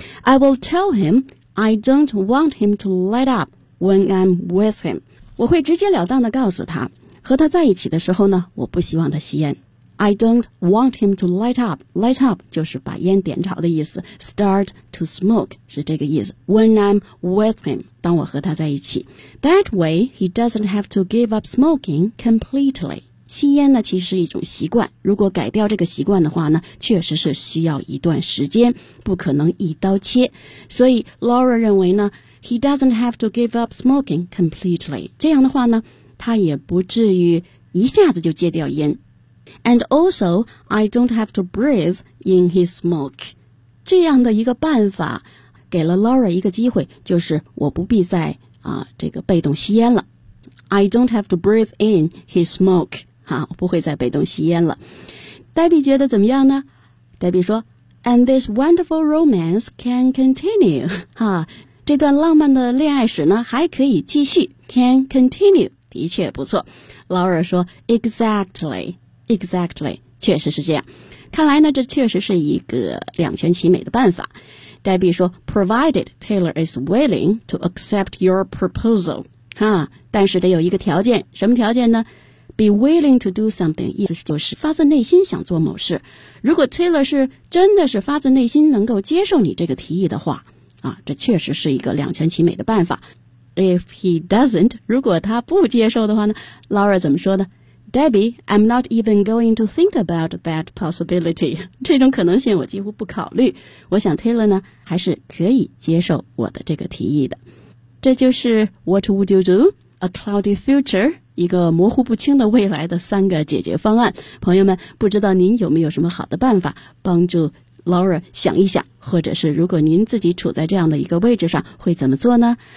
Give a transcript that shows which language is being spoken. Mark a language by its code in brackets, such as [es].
[en] I will tell him I don't want him to let up when I'm with him. [zh] 我会直截了当地告诉他，和他在一起的时候呢我不希望他吸烟。 [en] I don't want him to light up. Light up [zh] 就是把烟点着的意思。 [en] Start to smoke [zh] 是这个意思。 [en] When I'm with him, [zh] 当我和他在一起。 [en] That way, he doesn't have to give up smoking completely. [zh] 吸烟呢其实是一种习惯。如果改掉这个习惯的话呢，确实是需要一段时间，不可能一刀切。所以 [en] Laura [zh] 认为呢 [en] ,he doesn't have to give up smoking completely. [zh] 这样的话呢，他也不至于一下子就戒掉烟。 [en] And also, I don't have to breathe in his smoke. [zh] 这样的一个办法给了 Laura 一个机会，就是我不必再这个被动吸烟了。 [en] I don't have to breathe in his smoke. [zh] 我不会再被动吸烟了。Debbie 觉得怎么样呢？ [en] Debbie [zh] 说 [en] And this wonderful romance can continue. [zh] 这段浪漫的恋爱史呢还可以继续。 [en] Can continue. [zh] 的确不错。Laura 说 [en] Exactly, [zh] 确实是这样。看来呢，这确实是一个两全其美的办法。 [en] Debbie [zh] 说 [en] ,provided Taylor is willing to accept your proposal. [zh] 但是得有一个条件，什么条件呢？ [en] Be willing to do something, [zh] 意思就是发自内心想做某事。如果 Taylor 是真的是发自内心能够接受你这个提议的话，这确实是一个两全其美的办法。 [en] If he doesn't, [zh] 如果他不接受的话呢， Laura 怎么说呢？ [en] Debbie, I'm not even going to think about that possibility. [zh] 这种可能性我几乎不考虑。我想 Taylor 呢还是可以接受我的这个提议的。这就是 [en] What would you do? A cloudy future, [zh] 一个模糊不清的未来的三个解决方案。朋友们，不知道您有没有什么好的办法帮助 Laura 想一想，或者是如果您自己处在这样的一个位置上会怎么做呢？